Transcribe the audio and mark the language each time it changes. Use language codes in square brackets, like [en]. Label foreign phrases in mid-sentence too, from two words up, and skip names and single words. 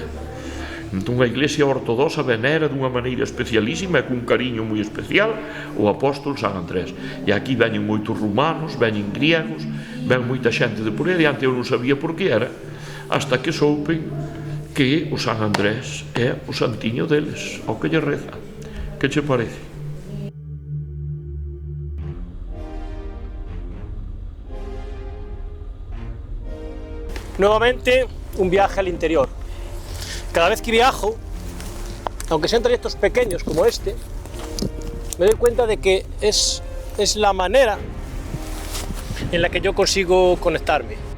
[gl] Entón a Iglesia Ortodoxa venera dunha maneira especialísima e cun cariño moi especial o apóstol San Andrés. E aquí veñen moitos rumanos, veñen griegos, ven moita xente de por aí adiante. Eu non sabía por que era, hasta que soupen que o San Andrés é o santiño deles, ao que lle reza. Que che parece? [es] Nuevamente, un viaje al interior. Cada vez que viajo, aunque sean trayectos pequeños como este, me doy cuenta de que es la manera en la que yo consigo conectarme.